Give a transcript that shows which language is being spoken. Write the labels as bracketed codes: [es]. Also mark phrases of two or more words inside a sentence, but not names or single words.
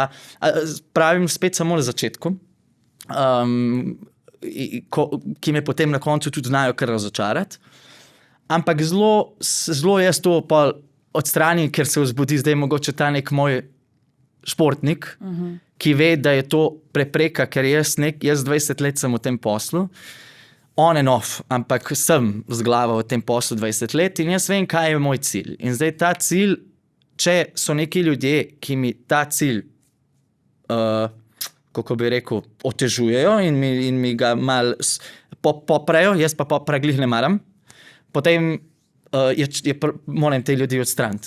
[sl] Pravim spet samo na začetku. Ki me potem na koncu tudi znajo kar razočarati. Ampak zelo jaz to pa odstranim, ker se vzbudi zdaj mogoče ta nek moj športnik, ki ve, da je to prepreka, ker jaz 20 let sem v tem poslu, [en] on and off, [sl] ampak sem z glavo v tem poslu 20 let in jaz vem, kaj je moj cilj. In zdaj ta cilj, če so neki ljudje, ki mi ta cilj, kako bi rekel, otežujejo in mi ga mal poprejo, jaz pa preglih ne maram, potem moram te ljudi odstraniti.